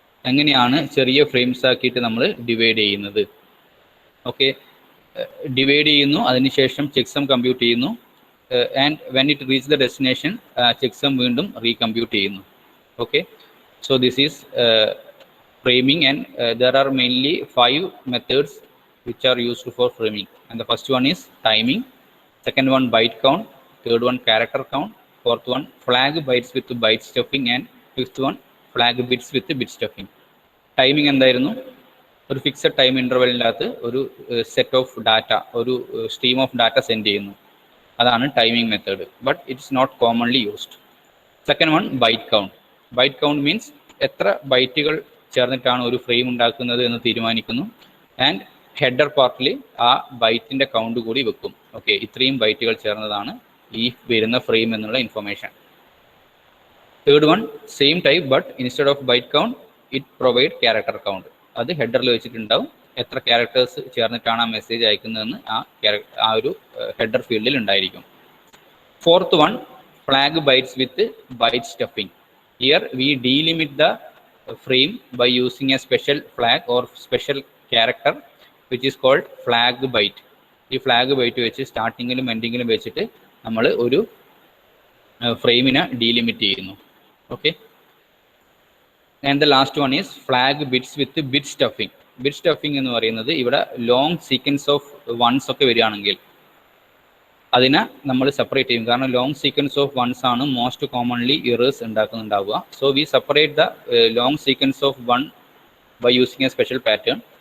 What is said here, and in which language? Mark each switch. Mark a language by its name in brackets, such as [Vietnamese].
[Malayalam] എങ്ങനെയാണ് ചെറിയ ഫ്രെയിംസ് ആക്കിയിട്ട് നമ്മൾ ഡിവൈഡ് ചെയ്യുന്നത്. ഓക്കെ, ഡിവൈഡ് ചെയ്യുന്നു, അതിനുശേഷം ചെക്സം കമ്പ്യൂട്ട് ചെയ്യുന്നു, [English] and when it reaches the destination, checksum വീണ്ടും recompute ചെയ്യുന്നു. Okay, so this is framing, and there are mainly 5 methods which are used for framing. And the first one is timing, second one byte count, third one character count, fourth one flag bytes with byte stuffing, and fifth one flag bits with bit stuffing. [Malayalam] Timing എന്തായിരുന്നു? ഒരു fixed time ഇൻ്റർവെലിനകത്ത് ഒരു set of data, ഒരു stream of data send ചെയ്യുന്നു. [English] അതാണ് timing method, but it's not commonly used. Second one byte count. Byte count means [Malayalam] എത്ര ബൈറ്റുകൾ ചേർന്നിട്ടാണ് ഒരു ഫ്രെയിം ഉണ്ടാക്കുന്നത് എന്ന് തീരുമാനിക്കുന്നു. ആൻഡ് ഹെഡർ പാർട്ടിൽ ആ ബൈറ്റിൻ്റെ കൗണ്ട് കൂടി വെക്കും. ഓക്കെ, ഇത്രയും ബൈറ്റുകൾ ചേർന്നതാണ് ഈ വരുന്ന ഫ്രെയിം എന്നുള്ള information. [English] Third one same type, but instead of byte count it provide character count. [Malayalam] അത് ഹെഡറിൽ വെച്ചിട്ടുണ്ടാവും, എത്ര ക്യാരക്ടേഴ്സ് ചേർന്നിട്ടാണ് ആ മെസ്സേജ് അയക്കുന്നതെന്ന് ആ ഒരു ഹെഡർ ഫീൽഡിൽ ഉണ്ടായിരിക്കും. [English] Fourth one flag bytes with byte stuffing. Here we delimit the frame by using a special flag or special character which is called flag byte. [Malayalam] ഈ ഫ്ലാഗ് ബൈറ്റ് വെച്ച് സ്റ്റാർട്ടിങ്ങിലും എൻഡിങ്ങിലും വെച്ചിട്ട് നമ്മൾ ഒരു ഫ്രെയിമിനെ ഡീലിമിറ്റ് ചെയ്യുന്നു. [English] Okay, and the last one is flag bits with bit stuffing. [Malayalam] Bit stuffing എന്ന് പറയുന്നത് ഇവിടെ long sequence of wands ഒക്കെ വരികയാണെങ്കിൽ അതിനെ നമ്മൾ സെപ്പറേറ്റ് ചെയ്യും. കാരണം ലോങ് സീക്വൻസ് ഓഫ് വൺസ് ആണ് most commonly errors ഉണ്ടാക്കുന്നുണ്ടാവുക. [English] So we separate the long sequence of one by using a special pattern.